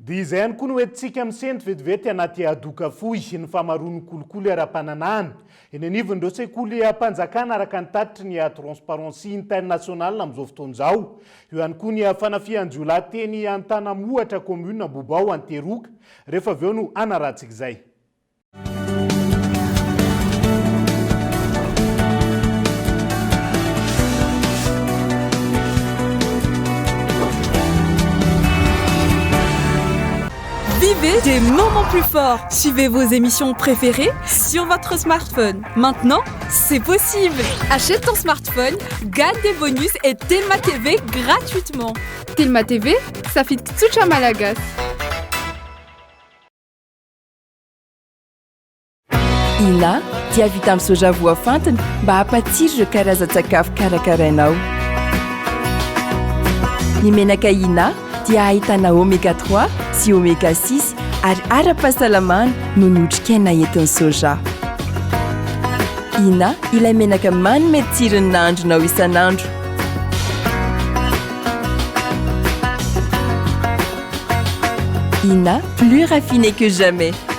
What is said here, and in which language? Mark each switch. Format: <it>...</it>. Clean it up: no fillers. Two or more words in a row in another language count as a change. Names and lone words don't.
<mg>dia izay ihany koa no hoentsika misendry vetivety anaty adoka fohy ny famarony kolokolo ara-pananana eny anivon'ireo sekoly ampanjakana araka ny tatitry ny transparency international amin'izao fotoan'izao. Eo ihany koa ny fanafihan-jiolateny Antanamohatra commune Bobao Anteroka rehefa avy eo no anaratsika izay.</mg> <fr>Vivez des moments plus forts. Suivez vos émissions préférées sur votre smartphone. Maintenant, c'est possible. Achète ton smartphone, gagne des bonus et Telma TV gratuitement. Telma TV, ça fit tsucha malagas.</fr> <mg>Ina, dia vita amin'ny soja voafantina mba hampatsiro ireo karazan-tsakafo karakarainao. Ny menaka Ina dia ahitana oméga 3 sy oméga 6 ary ara-pahasalamana no ny otrikaina entin'ny soja. Ina, ilay menaka manome tsirony nahandronao isan'andro. Ina,</mg> <fr>plus raffiné que jamais.</fr>